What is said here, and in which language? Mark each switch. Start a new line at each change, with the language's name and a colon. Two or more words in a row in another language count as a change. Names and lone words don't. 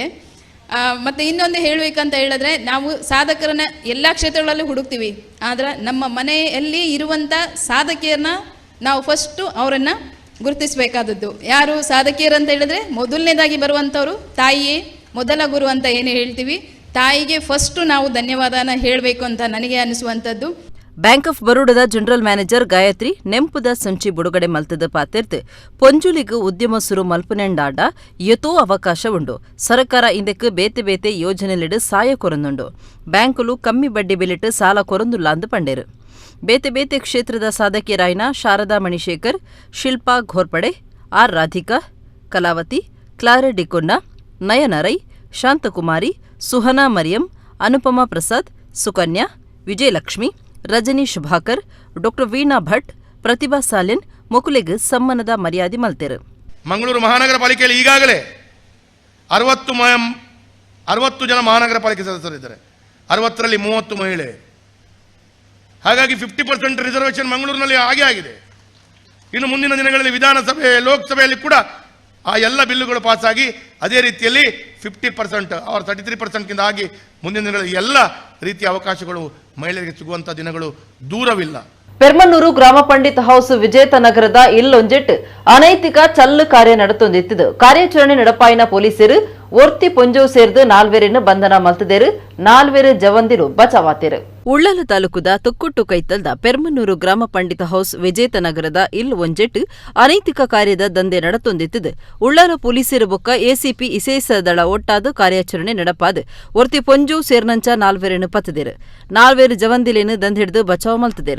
Kannada: ಮತ್ತು ಇನ್ನೊಂದು ಹೇಳಬೇಕಂತ ಹೇಳಿದ್ರೆ, ನಾವು ಸಾಧಕರನ್ನ ಎಲ್ಲ ಕ್ಷೇತ್ರಗಳಲ್ಲೂ ಹುಡುಕ್ತೀವಿ, ಆದರೆ ನಮ್ಮ ಮನೆಯಲ್ಲಿ ಇರುವಂಥ ಸಾಧಕಿಯರನ್ನ ನಾವು ಫಸ್ಟು ಅವರನ್ನು ಗುರುತಿಸಬೇಕಾದದ್ದು. ಯಾರು ಸಾಧಕಿಯರು ಅಂತ ಹೇಳಿದ್ರೆ ಮೊದಲನೇದಾಗಿ ಬರುವಂಥವ್ರು ತಾಯಿಯೇ ಮೊದಲ ಗುರು ಅಂತ ಏನು ಹೇಳ್ತೀವಿ. ತಾಯಿಗೆ ಫಸ್ಟು ನಾವು ಧನ್ಯವಾದನ ಹೇಳಬೇಕು ಅಂತ ನನಗೆ ಅನಿಸುವಂಥದ್ದು.
Tulu: ಬ್ಯಾಂಕ್ ಆಫ್ ಬರೋಡದ
English: general manager
Tulu: ಗಾಯತ್ರಿ ನೆಂಪುದ ಸಂಚಿ ಬುಡುಗಡೆ ಮಲ್ತದ ಪಾತಿರ್ತು ಪೊಂಜುಲಿಗು ಉದ್ಯಮ ಸುರು ಮಲ್ಪನೆಂಡಾಡ ಯತೋ ಅವಕಾಶ ಉಂಡು. ಸರ್ಕಾರ ಇಂದಕ್ಕೆ ಬೇತೆ ಬೇತೆ ಯೋಜನೆಲಿಡು ಸಾಯ ಕೊರಂದುಂಡು. ಬ್ಯಾಂಕುಲು ಕಮ್ಮಿ ಬಡ್ಡಿ ಬೆಲಿಟ್ಟು ಸಾಲ ಕೊರಂದುಲ್ಲ ಅಂದು ಪಂಡೇರು. ಬೇತೆ ಬೇತೆ ಕ್ಷೇತ್ರದ ಸಾಧಕಿಯರಾಯಿನ ಶಾರದಾ ಮಣಿಶೇಖರ್, ಶಿಲ್ಪಾ ಘೋರ್ಪಡೆ, ಆರ್ ರಾಧಿಕಾ, ಕಲಾವತಿ, ಕ್ಲಾರೆ ಡಿಕೊನ್ನ, ನಯನ ರೈ, ಶಾಂತಕುಮಾರಿ, ಸುಹನಾ ಮರಿಯಂ, ಅನುಪಮಾ ಪ್ರಸಾದ್, ಸುಕನ್ಯಾ, ವಿಜಯಲಕ್ಷ್ಮಿ, ರಜನಿ ಶುಭಾಕರ್, ಡಾಕ್ಟರ್ ವೀಣಾ ಭಟ್, ಪ್ರತಿಭಾ ಸಾಲೆನ್ ಮೊಕುಲೆಗ್ ಸಮ್ಮನದ ಮರ್ಯಾದೆ ಮಲ್ತೆರು.
Kannada: ಮಂಗಳೂರು ಮಹಾನಗರ ಪಾಲಿಕೆಯಲ್ಲಿ ಈಗಾಗಲೇ 60 ಜನ ಮಹಾನಗರ ಪಾಲಿಕೆ ಸದಸ್ಯರಿದ್ದಾರೆ, 60ರಲ್ಲಿ 30 ಮಹಿಳೆ. ಹಾಗಾಗಿ 50% ರಿಸರ್ವೇಷನ್ ಮಂಗಳೂರಿನಲ್ಲಿ ಹಾಗೆ ಆಗಿದೆ. ಇನ್ನು ಮುಂದಿನ ದಿನಗಳಲ್ಲಿ ವಿಧಾನಸಭೆ ಲೋಕಸಭೆಯಲ್ಲಿ ಕೂಡ ಆ ಎಲ್ಲ ಬಿಲ್ಲುಗಳು ಪಾಸಾಗಿ ಅದೇ ರೀತಿಯಲ್ಲಿ 50% ಅವ್ರ 33%ಗಿಂತ ಆಗಿ ಮುಂದಿನ ದಿನಗಳಲ್ಲಿ ಎಲ್ಲ ರೀತಿಯ ಅವಕಾಶಗಳು ಮಹಿಳೆಯರಿಗೆ ಸಿಗುವಂತಹ ದಿನಗಳು ದೂರವಿಲ್ಲ.
Tulu: ಪೆರ್ಮನ್ನೂರು ಗ್ರಾಮ ಪಂಡಿತ್ ಹೌಸ್ ವಿಜೇತ ನಗರದ ಇಲ್ಲೊಂಜೆಟ್ಟು ಅನೈತಿಕ ಚಲ್ಲು ಕಾರ್ಯ ನಡತೊಂದಿತ್ತು. ಕಾರ್ಯಾಚರಣೆ ನಡಪಾಯಿನ ಪೊಲೀಸರು ಒರ್ತಿ ಪೊಂಜೋ ಸೇರ್ದು ನಾಲ್ವೇರನ್ನು ಬಂಧನ ಮಲ್ತದೇರು, ನಾಲ್ವೇರು ಜವಂದಿರು ಬಚಾವಾತಿರು. ಉಳ್ಳಾಲ ತಾಲೂಕುದ ತುಕ್ಕುಟ್ಟು ಕೈತಲ್ದ ಪೆರ್ಮನ್ನೂರು ಗ್ರಾಮ ಪಂಡಿತ ಹೌಸ್ ವಿಜೇತ ನಗರದ ಇಲ್ ಒಂಜೆಟ್ಟು ಅನೈತಿಕ ಕಾರ್ಯದ ದಂಧೆ ನಡತೊಂದಿತ್ತು. ಉಳ್ಳಾಲ ಪೊಲೀಸರು ಬೊಕ್ಕ ಎಸಿಪಿ ಇಸೇಸ ದಳ ಒಟ್ಟಾದ ಕಾರ್ಯಾಚರಣೆ ನಡಪಾದ ಒರ್ತಿ ಪೊಂಜೋ ಸೇರ್ನಂಚ ನಾಲ್ವೇರನ್ನು ಪತ್ತದೇರು, ನಾಲ್ವೇರು ಜವಂದಿಲೇನು ದಂಧೆಡ್ದು ಬಚಾವ್ ಮಲ್ತದೇರು.